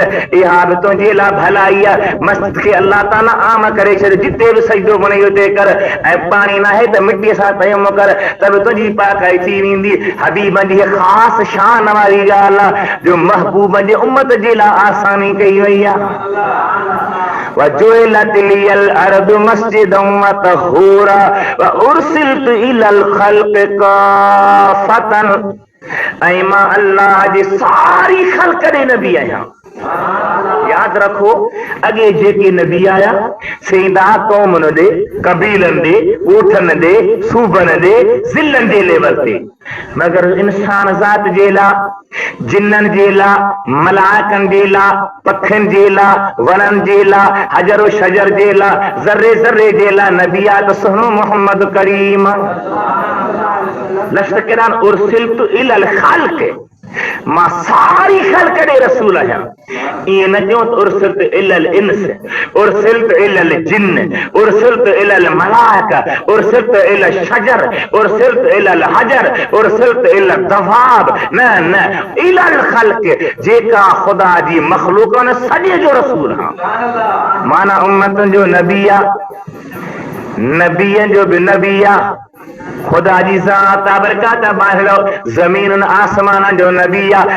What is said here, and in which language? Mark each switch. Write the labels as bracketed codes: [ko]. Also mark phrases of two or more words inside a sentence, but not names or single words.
[sd] इहा बि तुंहिंजे लाइ भलाई आहे। मस्जिद खे अल्लाह ताला आम करे छॾ, जिते बि सजदो बणे उते कर। ऐं पाणी न आहे त मिटीअ सां तयम कर, त बि तुंहिंजी पाकाई थी वेंदी। हबीब जी ख़ासि शान वारी ॻाल्हि आहे जो महबूब जे उम्मत जे लाइ आसानी कई वई आहे। [ar] وجعلت لي الأرض مسجدا وطهورا وأرسلت إلى الخلق كافة। [sd] ऐं मां अल्लाह जी सारी ख़ल्क़ ॾे नबी आहियां। यादि रखो, अॻे जेके नबी आया सेंदा क़ौमुनि ॾे, कबीलनि ॾे, ॻोठनि ॾे, सूबनि ॾे, ज़िलनि जे लेवल ते, मगर इंसान ज़ात जे लाइ, जिन्ननि जे लाइ, मलाइकनि जे लाइ, पखियुनि जे लाइ, वणनि जे लाइ, हजर शजर जे लाइ, ज़र्रे ज़र्रे जे लाइ नबी आहे त सुनो मोहम्मद करीम। लफ्ज़ किरान [ar] أرسلت إلى الخلق, [sd] मां सारी ख़ल्क़ ॾे रसूल आहियां। ईअं न चयो त [ar] أرسلت إلى الإنس أرسلت إلى الجن أرسلت إلى الملائكة أرسلت إلى الشجر أرسلت إلى الحجر أرسلت إلى الدواب. [sd] न न, [ar] إلى الخلق, [sd] जेका ख़ुदा जी मख़लूक न सॼे जो रसूल आहे। माना उम्मतुनि जो नबी आहे, नबीअनि जो बि नबी आहे। खुदा जी ज़ात बरकात बाहिरो ज़मीन आसमान जो नबी आहे।